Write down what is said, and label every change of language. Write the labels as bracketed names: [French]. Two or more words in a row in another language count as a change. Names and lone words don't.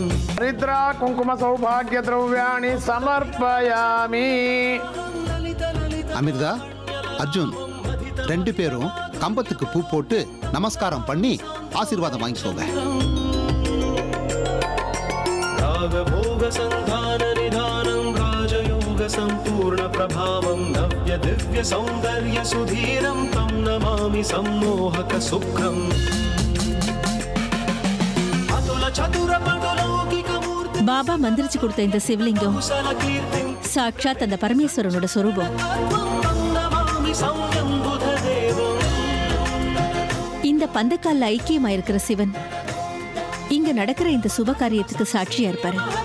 [Sanskrit] हरिद्रा कुंकुम सौभाग्य द्रव्याणि समर्पयामि. [Tamil] அமிர்தா, அர்ஜுன் 2 பேரும் கம்பத்துக்கு பூ போட்டு நமஸ்காரம் பண்ணி ஆசீர்வாதம் வாங்கிக்கோங்க. [Sanskrit] रागभोग संधान निधानं राजयोग संपूर्ण प्रभावं नव्य दिव्य सौंदर्य सुधीरं तं नमामि सम्मोहक सुखम्. अतुल चतुर पटलौकिक मूर्ति [Tamil] பாபா மந்திரிச்சு கொடுத்த இந்த சிவலிங்கம் சாட்சாத் அந்த பரமேஸ்வரனோட சொரூபம். இந்த பந்தக்கால்ல ஐக்கியமா இருக்கிற சிவன் இங்க நடக்கிற இந்த சுப காரியத்துக்கு சாட்சியா இருப்பாரு.